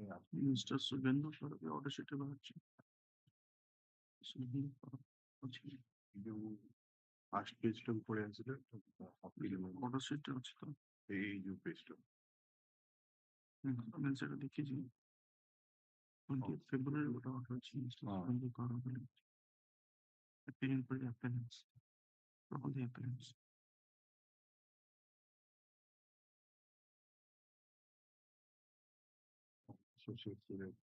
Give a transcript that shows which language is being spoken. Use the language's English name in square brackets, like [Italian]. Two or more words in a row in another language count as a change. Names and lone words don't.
[Odia] ମିଷ୍ଟର ସୁବେନ୍ଦୁ ସର ବି [English] order sheet [Odia] ବାହାରିଛି ଅଛି ଯୋଉ [English] first page [Odia] ଟାକୁ ପଳେଇ ଆସିଲେ [English] order sheet [Odia] ଅଛି ତ ଏଇ ଯୋଉ ପେଜ ଟା ଆମେ ସେଟା ଦେଖିଛି 20 ଫେବୃଆରୀ ଗୋଟେ ଅର୍ଡର ଅଛି ମିଷ୍ଟର ସୁବେନ୍ଦୁ କର ବୋଲି [English] appearing for the appellants all the appellants associate with